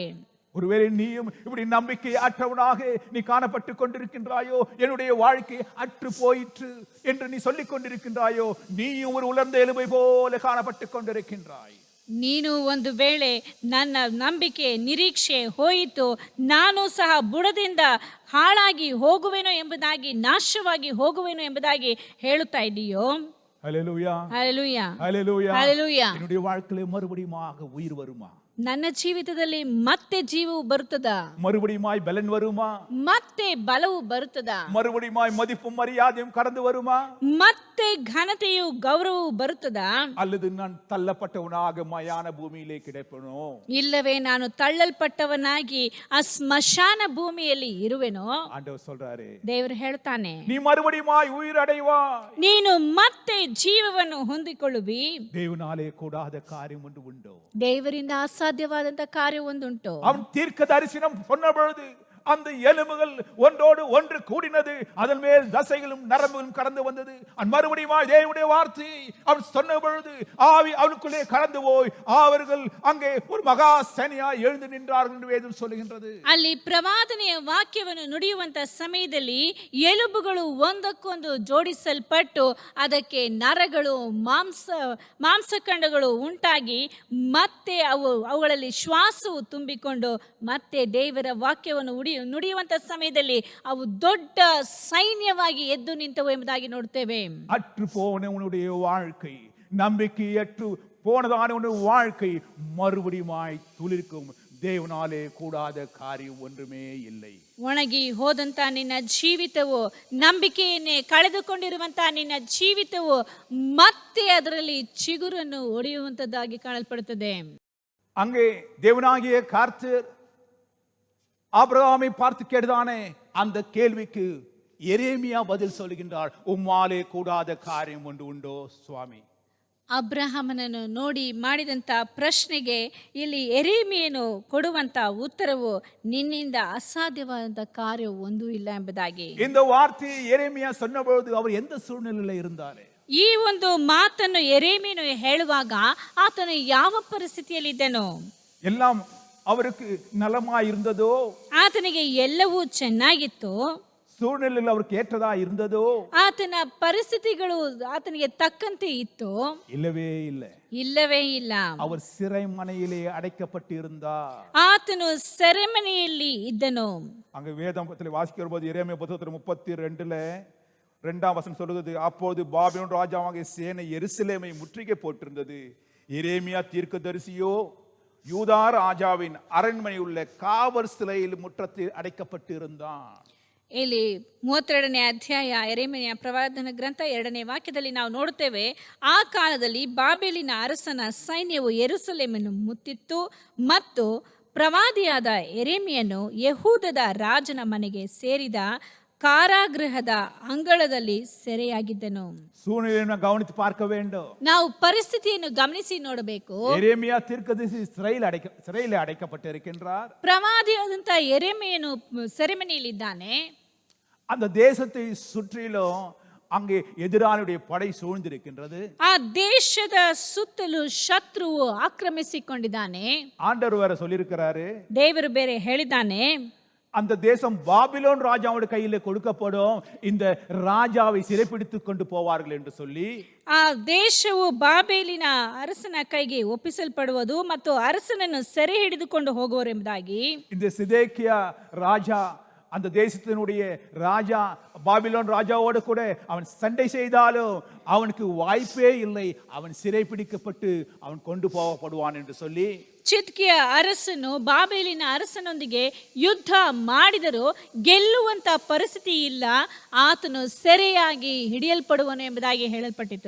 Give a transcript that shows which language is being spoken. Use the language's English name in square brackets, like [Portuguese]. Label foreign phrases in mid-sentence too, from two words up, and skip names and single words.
[Tamil] ஒருவேளை நீயும் இப்படி நம்பிக்கை அற்றவனாக நீ காணப்பட்டு கொண்டிருக்கின்றாயோ, என்னுடைய வாழ்க்கை அற்று போயிற்று என்று நீ சொல்லிக் கொண்டிருக்கின்றாயோ, நீயும் ஒரு உலர்ந்த எலும்பை போல காணப்பட்டு கொண்டிருக்கின்றாய். [Kannada] ನೀನು ಒಂದು ವೇಳೆ ನನ್ನ ನಂಬಿಕೆ ನಿರೀಕ್ಷೆ ಹೋಯಿತು, ನಾನು ಸಹ ಬುಡದಿಂದ ಹಾಳಾಗಿ ಹೋಗುವೆನೋ ಎಂಬುದಾಗಿ, ನಾಶವಾಗಿ ಹೋಗುವೆನೋ ಎಂಬುದಾಗಿ ಹೇಳುತ್ತಾ ಇದೆಯೋ? [Tamil] ஹல்லேலூயா ஹல்லேலூயா ஹல்லேலூயா ஹல்லேலூயா. என்னுடைய வாழ்க்கையில மறுபடியுமாக உயிர் வருமா? [Kannada] ನನ್ನ ಜೀವಿತದಲ್ಲಿ ಮತ್ತೆ ಜೀವವು ಬರುತ್ತದಾ? [Tamil] மறுபடியுமாய் பலன் வருமா? [Kannada] ಮತ್ತೆ ಬಲವು ಬರುತ್ತದಾ? [Tamil] மறுபடியுமாய் மதிப்பும் மரியாதையும் கடந்து வருமா? [Kannada] ಮತ್ತೆ ಘನತೆಯು ಗೌರವವು ಬರುತ್ತದಾ? [Tamil] அல்லது நான் தள்ளப்பட்டவனாக மயான பூமியிலே கிடப்பனோ? [Kannada] ಇಲ್ಲವೇ ನಾನು ತಳ್ಳಲ್ಪಟ್ಟವನಾಗಿ ಆ ಸ್ಮಶಾನ ಭೂಮಿಯಲ್ಲಿ ಇರುವೆನೋ? [Tamil] ஆண்டவர் சொல்றாரு, [Kannada] ದೇವರು ಹೇಳ್ತಾನೆ, [Tamil] நீ மறுபடியுமாய் உயிர் அடைவாய். [Kannada] ನೀನು ಮತ್ತೆ ಜೀವವನ್ನು ಹೊಂದಿಕೊಳ್ಳುವಿ. [Tamil] தேவனாலே கூடாத காரியம் ஒன்று உண்டோ? [Kannada] ದೇವರಿಂದ ಅಸಾಧ್ಯವಾದಂತ ಕಾರ್ಯ ಒಂದುಂಟು. [Tamil] அவன் தீர்க்க தரிசனம் சொன்ன பொழுது அந்த எலும்புகள் ஒன்றோடு ஒன்று கூடினது, அதன் மேல் தசைகளும் நரம்புகளும் கடந்து வந்தது. மறுபடியும் தேவனுடைய வார்த்தை அவன் சொன்ன பொழுது ஆவி அவனுக்குள்ளே கடந்து போய் அவர்கள் அங்கே ஒரு மகா சேனையாய் எழுந்து நின்றார்கள் என்று வேதம் சொல்லுகின்றது. [Kannada] ಅಲ್ಲಿ ಪ್ರವಾದನೆಯ ವಾಕ್ಯವನ್ನು ನುಡಿಯುವಂತ ಸಮಯದಲ್ಲಿ ಎಲುಬುಗಳು ಒಂದಕ್ಕೊಂದು ಜೋಡಿಸಲ್ಪಟ್ಟು ಅದಕ್ಕೆ ನರಗಳು ಮಾಂಸಖಂಡಗಳು ಉಂಟಾಗಿ ಮತ್ತೆ ಅವುಗಳಲ್ಲಿ ಶ್ವಾಸವು ತುಂಬಿಕೊಂಡು ಮತ್ತೆ ದೇವರ ವಾಕ್ಯವನ್ನು ನುಡಿಯುವಂತ ಸಮಯದಲ್ಲಿ ಅವು ದೊಡ್ಡ ಸೈನ್ಯವಾಗಿ ಎದ್ದು ನಿಂತವು ಎಂಬುದಾಗಿ ನೋಡ್ತೇವೆ. [Tamil] அற்று போன உன்னுடைய வாழ்க்கை, நம்பிக்கையற்று போனதான உன்னுடைய வாழ்க்கை மறுபடியுமாய் துளிர்க்கும். தேவனாலே கூடாத காரியம் ஒன்றுமே இல்லை. [Kannada] ಒಣಗಿ ಹೋದಂತ ನಿನ್ನ ಜೀವಿತವು, ನಂಬಿಕೆಯನ್ನೇ ಕಳೆದುಕೊಂಡಿರುವಂತ ನಿನ್ನ ಜೀವಿತವು ಮತ್ತೆ ಅದರಲ್ಲಿ ಚಿಗುರನ್ನು ಒಡೆಯುವಂತದ್ದಾಗಿ ಕಾಣಲ್ಪಡುತ್ತದೆ. [Tamil] அங்கே தேவனாகிய கர்த்தர் ஆபிரகாமை பார்த்து கேட்டதானே அந்த கேள்விக்கு எரேமியா பதில் சொல்லுகின்றார், உம்மாலே கூடாத காரியம் ஒன்று உண்டோ சுவாமி? [Kannada] ಅಬ್ರಹಾಮನನ್ನು ನೋಡಿ ಮಾಡಿದಂತ ಪ್ರಶ್ನೆಗೆ ಇಲ್ಲಿ ಎರೇಮಿಯನು ಕೊಡುವಂತ ಉತ್ತರವು, ನಿನ್ನಿಂದ ಅಸಾಧ್ಯವಾದಂತ ಕಾರ್ಯ ಒಂದೂ ಇಲ್ಲ ಎಂಬುದಾಗಿ. [Tamil] இந்த வார்த்தையை எரேமியா சொன்னபொழுது அவர் எந்த சூழ்நிலையில இருந்தார்? [Kannada] ಈ ಒಂದು ಮಾತನ್ನು ಎರೇಮಿಯನು ಹೇಳುವಾಗ ಆತನು ಯಾವ ಪರಿಸ್ಥಿತಿಯಲ್ಲಿದ್ದನು? [Tamil] எல்லாம் அவருக்கு நலமா இருந்ததோ? [Kannada] ಆತನಿಗೆ ಎಲ್ಲವೂ ಚೆನ್ನಾಗಿತ್ತು. [Tamil] சூழ்நிலையில் அவருக்கு ஏற்றதா இருந்ததோ? [Kannada] ಆತನ ಪರಿಸ್ಥಿತಿಗಳು ಆತನಿಗೆ ತಕ್ಕಂತೆ ಇತ್ತು? [Tamil] இல்லவே இல்லை. [Kannada] ಇಲ್ಲವೇ ಇಲ್ಲ. [Tamil] அவர் சிறைமனையிலே அடைக்கப்பட்டிருந்தார். [Kannada] ಆತನು ಸೆರೆಮನೆಯಲ್ಲಿ ಇದ್ದನು. [Tamil] அங்க வேதத்தில் வாசிக்கிற போது எரேமியா 32:32 2ஆம் வசனம் சொல்லுகிறது, அப்போது பாபிலோன் ராஜாவாகிய சேனை எருசலேமை முற்றுகை போட்டிருந்தது. எரேமியா தீர்க்கதரிசியோ யூதா ராஜாவின் அரண்மனை உள்ள காவல் சிலையில் முற்றத்தில் அடைக்கப்பட்டிருந்தான். [Kannada] ಇಲ್ಲಿ 32ನೇ ಅಧ್ಯಾಯ ಯೆರೆಮೀಯನ ಪ್ರವಾದನ ಗ್ರಂಥ 2ನೇ ವಾಕ್ಯದಲ್ಲಿ ನಾವು ನೋಡುತ್ತೇವೆ, ಆ ಕಾಲದಲ್ಲಿ ಬಾಬೆಲಿನ ಅರಸನ ಸೈನ್ಯವು ಯೆರೂಸಲೇಮನ್ನು ಮುತ್ತಿತ್ತು ಮತ್ತು ಪ್ರವಾದಿಯಾದ ಯೆರೆಮೀಯನು ಯೆಹೂದದ ರಾಜನ ಮನೆಗೆ ಸೇರಿದ ಕಾರಾಗೃಹದ ಅಂಗಳದಲ್ಲಿ ಸೆರೆಯಾಗಿದ್ದನು. [Tamil] சூழ்நிலையை கவனித்து பார்க்க வேண்டும். [Kannada] ನಾವು ಪರಿಸ್ಥಿತಿಯನ್ನು ಗಮನಿಸಿ ನೋಡಬೇಕು. [Tamil] எரேமியா தீர்க்கதரிசி சிறையில் அடைக்கப்பட்டிருக்கின்றார். [Kannada] ಪ್ರವಾದಿಯಾದಂತ ಯೆರೆಮೀಯನು ಸೆರೆಮನೆಯಲ್ಲಿದ್ದಾನೆ. [Tamil] அந்த தேசத்தை சுற்றிலும் அங்கே எதிரானுடைய படை சூழ்ந்திருக்கின்றது. [Kannada] ಆ ದೇಶದ ಸುತ್ತಲೂ ಶತ್ರುವು ಆಕ್ರಮಿಸಿಕೊಂಡಿದ್ದಾನೆ. [Tamil] ஆண்டவர் வேற சொல்லியிருக்கிறாரு, [Kannada] ದೇವರು ಬೇರೆ ಹೇಳಿದ್ದಾನೆ, [Tamil] அந்த தேசம் பாபிலோன் ராஜாவுடைய கையிலே கொடுக்கப்படும், இந்த ராஜாவை சிறைப்பிடித்துக் கொண்டு போவார்கள் என்று சொல்லி. [Kannada] ಆ ದೇಶವು ಬಾಬೇಲಿನ ಅರಸನ ಕೈಗೆ ಒಪ್ಪಿಸಲ್ಪಡುವುದು ಮತ್ತು ಅರಸನನ್ನು ಸೆರೆ ಹಿಡಿದುಕೊಂಡು ಹೋಗುವರೆಂಬುದಾಗಿ. [Tamil] இந்த சிதேக்கியா ராஜா, அந்த தேசத்தினுடைய ராஜா பாபிலோன் ராஜாவோடு கூட அவன் சண்டை செய்தாலும் அவனுக்கு வாய்ப்பே இல்லை, அவன் சிறைப்பிடிக்கப்பட்டு அவன் கொண்டு போகப்படுவான் என்று சொல்லி. [Kannada] ಚಿದ್ಕಿಯ ಅರಸನು ಬಾಬೇಲಿನ ಅರಸನೊಂದಿಗೆ ಯುದ್ಧ ಮಾಡಿದರೂ ಗೆಲ್ಲುವಂತ ಪರಿಸ್ಥಿತಿ ಇಲ್ಲ, ಆತನು ಸೆರೆಯಾಗಿ ಹಿಡಿಯಲ್ಪಡುವನು ಎಂಬುದಾಗಿ ಹೇಳಲ್ಪಟ್ಟಿತು.